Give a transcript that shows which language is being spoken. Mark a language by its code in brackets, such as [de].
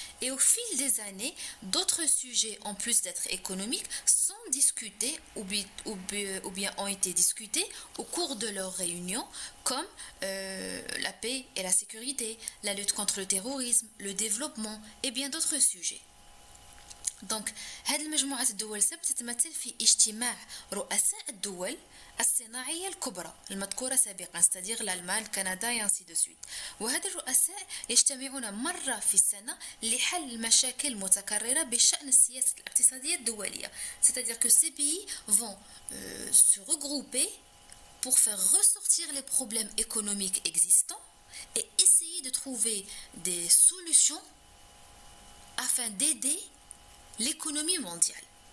[fr] Et au fil des années, d'autres sujets en plus d'être économiques sont discutés ou bien ont été discutés au cours de leurs réunions, comme la paix et la sécurité, la lutte contre le terrorisme, le développement et bien d'autres sujets. [ar] دونك هذه المجموعة الدول السبع تتمثل في اجتماع رؤساء الدول الصناعية الكبرى المذكورة سابقا, [fr] c'est-à-dire l'Allemagne, [ar] كندا [fr] et ainsi de suite. [ar] وهذا الرؤساء يجتمعون مرة في السنة لحل مشاكل متكررة بشأن السياسة الاقتصادية الدولية, [fr] c'est-à-dire que ces pays vont se regrouper pour faire ressortir les problèmes économiques existants et essayer de trouver des solutions afin d'aider l'économie mondiale.